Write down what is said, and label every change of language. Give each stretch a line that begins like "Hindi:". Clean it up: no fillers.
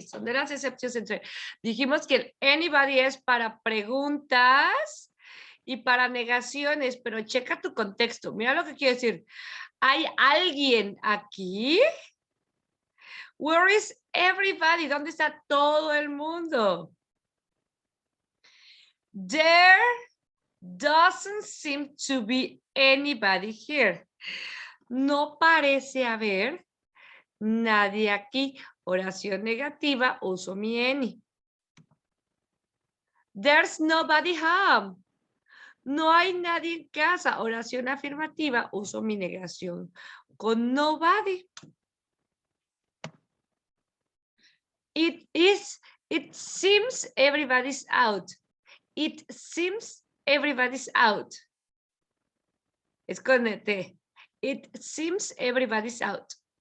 Spanish: Son de las excepciones entre. Dijimos que el anybody es para preguntas y para negaciones, pero checa tu contexto. Mira lo que quiero decir. ¿Hay alguien aquí?
English: Where is everybody?
Spanish: ¿Dónde está todo el mundo?
English: There doesn't seem to be anybody here.
Spanish: No parece haber nadie aquí. Oración negativa, uso mi any.
English: There's nobody home.
Spanish: No hay nadie en casa. Oración afirmativa, uso mi negación con nobody.
English: It seems everybody's out. It seems everybody's out.
Spanish: Es con T.
English: It seems everybody's out.